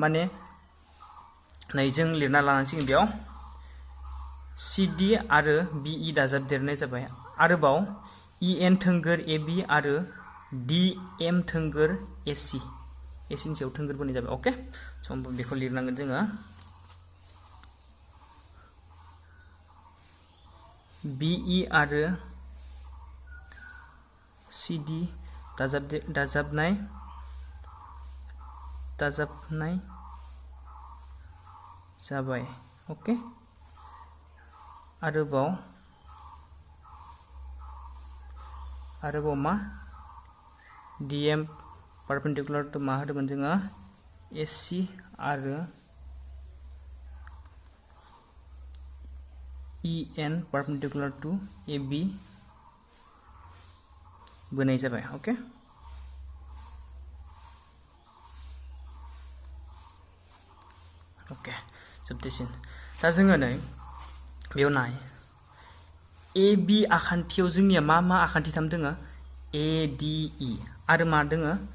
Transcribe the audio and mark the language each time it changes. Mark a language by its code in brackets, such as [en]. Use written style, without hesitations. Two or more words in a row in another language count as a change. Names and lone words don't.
[brx] माने नै जों लिरना लानांसिगोन बेयाव CD आरो BE दाजाबदेरनाय जाबाय आरोबाव EN थोंगोर AB आरो DM थोंगोर AC नि सायाव थोंगोर बोनाय जाबाय ओके स' बेखौ लिरनांगोन जोङो BE आरो CD दाजाबनाय जाबाय ओके आरोबाव मा DM [en] perpendicular to [brx] मा होदोंमोन जोङो AC आरो EN [en] perpendicular to [brx] AB बोनाय जाबाय ओके जोबथेसिन दा जोङो नै बेयाव नाय AB आखान्थियाव जोंनिया मा आखान्थिथाम दोङो ADE आरो मा दोङो